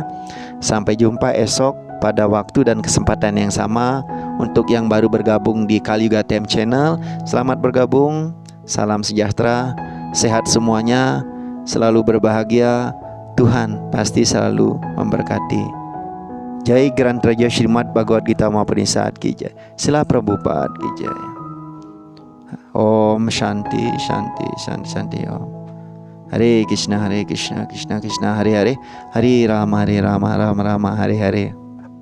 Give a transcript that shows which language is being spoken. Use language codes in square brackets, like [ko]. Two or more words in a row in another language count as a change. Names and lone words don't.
[id] Sampai jumpa esok pada waktu dan kesempatan yang sama. Untuk yang baru bergabung di Kaliuga TM Channel, selamat bergabung. Salam sejahtera, sehat semuanya, selalu berbahagia. Tuhan pasti selalu memberkati. [hi] जय ग्रन्थ राज श्रीमद् भगवद् गीता महापुनिसद् की जय. सिल प्रभुपाद की जय. [sa] ॐ शान्ति शान्ति शान्ति शान्ति ॐ. हरे कृष्ण कृष्ण कृष्ण हरे हरे, हरे राम राम राम हरे हरे.